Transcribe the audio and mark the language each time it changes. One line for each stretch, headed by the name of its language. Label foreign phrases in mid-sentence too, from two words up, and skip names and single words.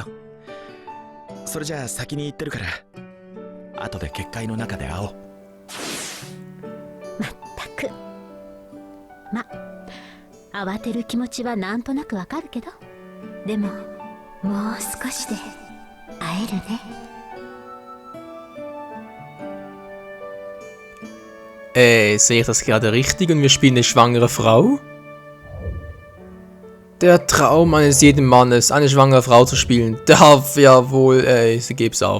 Japanese: それじゃあ先に行ってるから後で結界の中で会おう。まったく。ま、慌てる気持ちはなんとなくわかるけど、でももう少しで会えるね。
German: Sehe ich das gerade richtig und wir spielen eine schwangere Frau? Der Traum eines jeden Mannes, eine schwangere Frau zu spielen, darf ja wohl, sie gebt's auf.